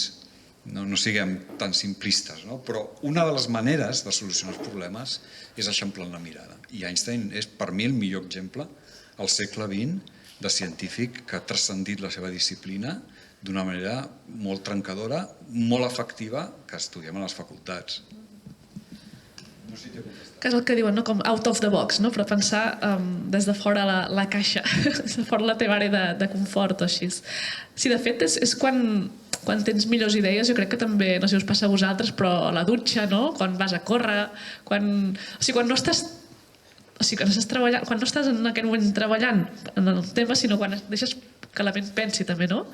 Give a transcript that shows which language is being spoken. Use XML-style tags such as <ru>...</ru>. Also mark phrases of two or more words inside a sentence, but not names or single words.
<ca>No siguem tan simplistes, però una de les maneres de solucionar els problemes és eixamplant la mirada. I Einstein és, per mi, el millor exemple al segle XX de científic que ha transcendit la seva disciplina d'una manera molt trencadora, molt efectiva, que estudiem a les facultats. Que és el que diuen, com</ca> <en>out of the box,</en> <ca>però pensar des de fora la caixa, des de fora la teva àrea de confort o així. Sí, de fet, és quan tens millors idees, jo crec que també, no sé si us passa a vosaltres, però a la dutxa, quan vas a córrer, quan no estàs treballant, quan no estàs en aquell moment treballant en el tema, sinó quan deixes que la ment pensi també, no?</ca>